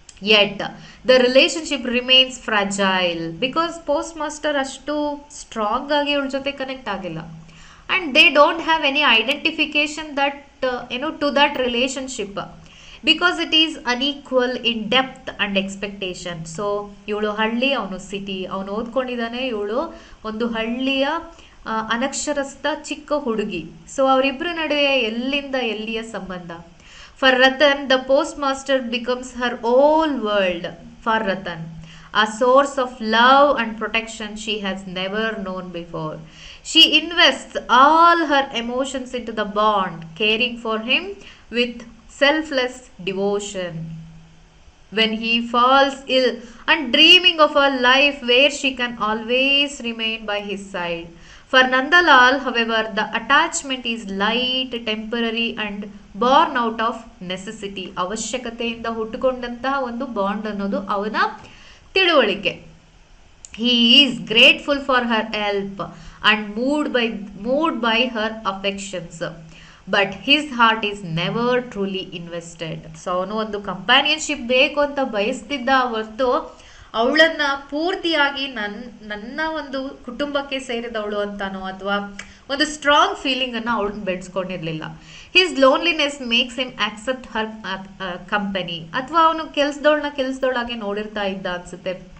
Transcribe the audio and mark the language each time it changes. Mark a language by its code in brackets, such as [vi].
[en] yet the relationship remains fragile because post master [kn] ಅಷ್ಟು strong ಆಗಿ ಅವಳ ಜೊತೆ ಕನೆಕ್ಟ್ ಆಗಿಲ್ಲ. [en] And they don't have any identification that to that relationship because it is unequal in depth and expectation. [kn] So ಇವಳು ಹಳ್ಳಿ, ಅವನು city, ಅವನು ಓದ್ಕೊಂಡಿದ್ದಾನೆ, ಇವಳು ಒಂದು ಹಳ್ಳಿಯ ಅನಕ್ಷರಸ್ಥ ಚಿಕ್ಕ ಹುಡುಗಿ. ಸೊ ಅವರಿಬ್ಬರ ನಡುವೆ ಎಲ್ಲಿಂದ ಎಲ್ಲಿಯ ಸಂಬಂಧ. [en] For Ratan, the postmaster becomes her whole world. For Ratan, a source of love and protection she has never known before. She invests all her emotions into the bond, caring for him with selfless devotion. When he falls ill and dreaming of a life where she can always remain by his side. For Nandalal, however, the attachment is light, temporary and born out of necessity. [kn] ಅವಶ್ಯಕತೆಯಿಂದ ಹುಟ್ಟುಕೊಂಡಂತಹ ಒಂದು bond ಅನ್ನೋದು ಅವನ ತಿಳುವಳಿಕೆ. [en] He is grateful for her help and moved by her affections, but his heart is never truly invested. [kn] So ಅವನು ಒಂದು companionship ಬೇಕು ಅಂತ ಬಯಸ್ತಿದ್ದ ಹೊರತು ಅವಳನ್ನ ಪೂರ್ತಿಯಾಗಿ ನನ್ನ ಒಂದು ಕುಟುಂಬಕ್ಕೆ ಸೇರಿದವಳು ಅಂತಾನೋ ಅಥವಾ ಒಂದು ಸ್ಟ್ರಾಂಗ್ ಫೀಲಿಂಗ್ ಅನ್ನ ಅವಳನ್ನ ಬೆಳೆಸ್ಕೊಂಡಿರ್ಲಿಲ್ಲ. [en] his loneliness makes him accept her company, [kn] ಅಥವಾ ಅವನು ಕೆಲ್ಸದವಳಾಗೆ ನೋಡಿರ್ತಾ ಇದ್ದ ಅನ್ಸುತ್ತೆ.